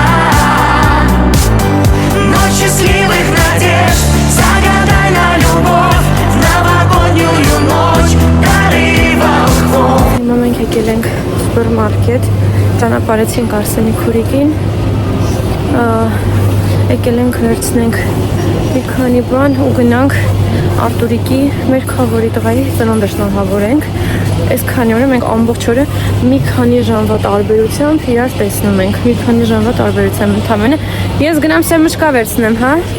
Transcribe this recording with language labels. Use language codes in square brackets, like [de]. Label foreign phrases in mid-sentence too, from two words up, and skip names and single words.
[ru] Ночь счастливых надежд, загадай на любовь в новогоднюю ночь, дары волхвов. [hy] Հիմա մենք եկել ենք սուպերմարկետ, ճանապարհեցինք Արսենի քուրիկին, եկել ենք վերցնենք մի քանի բան ու գնանք Արտուրիկի մեր քավորի տղայի ծնունդը շնորհավորենք։ Այս քանի օրը մենք ամբողջ օրը մի քանի ժամվա տարբերությամբ իրար տեսնում ենք, մի քանի ժամվա տարբերությամբ ընդամենը։ Ես գնամ սերմուշկա վերցնեմ, հա։